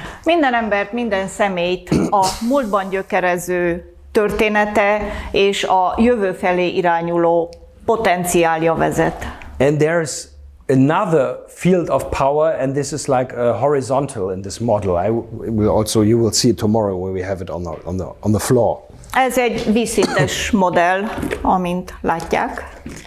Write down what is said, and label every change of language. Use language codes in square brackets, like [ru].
[hu] Minden embert, minden személyt a múltban gyökerező története és a jövő felé irányuló potenciálja vezet. [en] And there's another field of power, and this is like horizontal in this model. You will see it tomorrow when we have it on the floor. [hu] Ez egy vízszintes modell, amint látják.